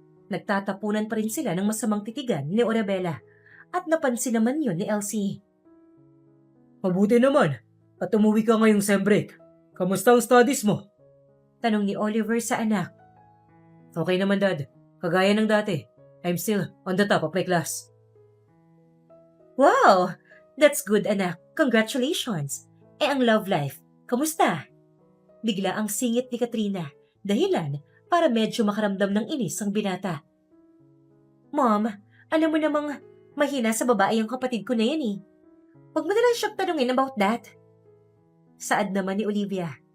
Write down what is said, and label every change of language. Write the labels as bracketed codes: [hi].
[tl] Nagtatapunan pa rin sila ng masamang titigan ni Orabella at napansin naman yun ni Elsie. Mabuti naman at umuwi ka ngayong sem break. Kamusta ang studies mo? Tanong ni Oliver sa anak. Okay naman dad, kagaya ng dati. [en] I'm still on the top of my class. Wow! That's good anak, congratulations. [tl] Ang love life, kamusta? Bigla ang singit ni Katrina, dahilan para medyo makaramdam ng inis ang binata. Mom, alam mo namang mahina sa babae ang kapatid ko na yan eh. Huwag mo na lang siyang tanungin about that. Saad naman ni Olivia.